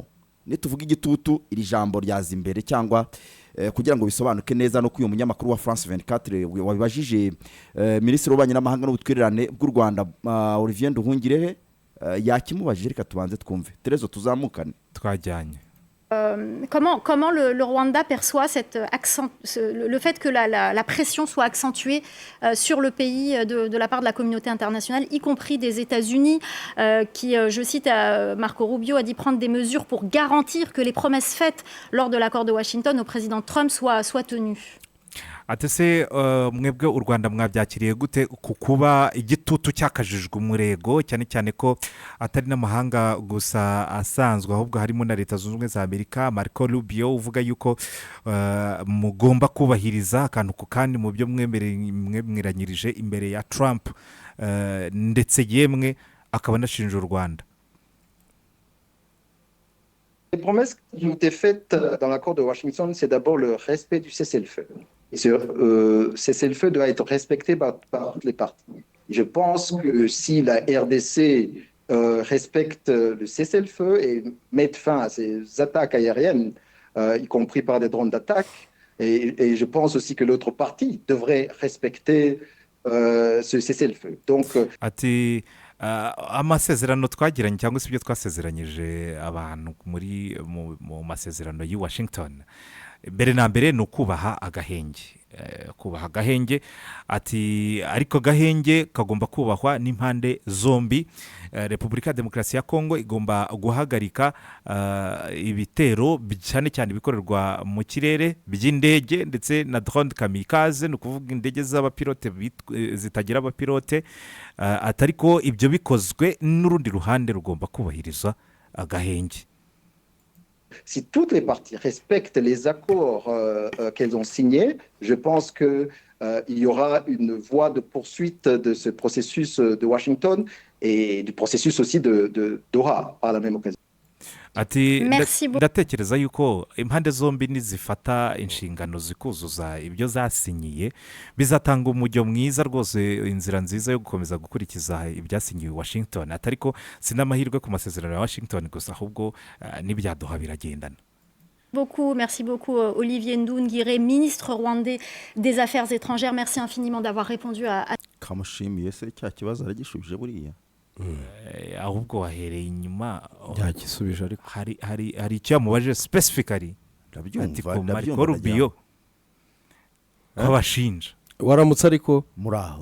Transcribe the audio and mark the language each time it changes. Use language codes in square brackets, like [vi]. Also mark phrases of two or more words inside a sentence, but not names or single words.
[rw] Nituvuga igitutu iri jambo ryaza imbere cyangwa kugira ngo bisobanuke neza no kuyo munyamakuru wa France 24 wabibajije Minisitiri w'Ububanyi n'Amahanga n'Ubutwererane bw'u Rwanda Olivier Nduhungirehe, yakimubajije reka tubanze twumve Terezo tuzamukane twajyanye. [fr] Comment le Rwanda perçoit le fait que la pression soit accentuée sur le pays de la part de la communauté internationale, y compris des États-Unis, qui, je cite Marco Rubio, a dit prendre des mesures pour garantir que les promesses faites lors de l'accord de Washington au président Trump soient tenues. [rw] Atese mwebwe u Rwanda mwabyakiriye gute kukuba igitutu cyakajijwe umurego, cyane cyane ko atari n'amahanga gusa asanzwe ahubwo harimo na Leta Zunze Ubumwe za Amerika? Marco Rubio uvuga yuko mugomba kubahiriza akantu ku kandi mu byo mwemeranyirije imbere ya Trump, ndetse yemwe akaba anashinja u Rwanda. [fr] Les promesses qui ont été faites dans l'accord de Washington, c'est d'abord le respect du cessez-le-feu. Et ce cessez-le-feu doit être respecté par toutes les parties. Je pense que si la RDC respecte le cessez-le-feu et met fin à ces attaques aériennes, y compris par des drones d'attaque, et je pense aussi que l'autre partie devrait respecter ce cessez-le-feu. Donc, [rw] amasezerano twagiranye cyangwa se ibyo twasezeranyije abantu mu masezerano y'i Washington, mbere na mbere ni ukubaha agahenge, ati ariko gahenge kagomba kubahwa n'impande zombi. Repubulika ya Demokarasi ya Kongo igomba guhagarika ibitero cyane cyane bikorerwa mu kirere by'indege ndetse na drone kamikaze, ni ukuvuga indege z'abapilote zitagira abapilote, atariko ibyo bikozwe n'urundi ruhande rugomba kubahiriza agahenge. [fr] Si toutes les parties respectent les accords qu'elles ont signés, je pense qu'il y aura une voie de poursuite de ce processus de Washington et du processus aussi de Doha par la même occasion. [rw] Ati ndatekereza yuko impande zombi nizifata inshingano zikuzuza ibyo zasinyiye bizatanga umujyo mwiza rwose, inzira nziza yo gukomeza gukurikiza ibyasinyiwe Washington. Atariko sinamahirwe ku masezerano ya Washington gusa, ahubwo n'ibyaduha biragendana. [fr] Merci beaucoup Olivier Nduhungirehe, ministre rwandais des Affaires étrangères. Merci infiniment d'avoir répondu à [rw] Kamushimiye se cya kibazo aragishubije buriya. Ahubwo wahereye inyuma yakisubije, ariko hari icyo yamubajije specifically. Ndabyumva Marco Rubio abashinja waramutse ariko muraho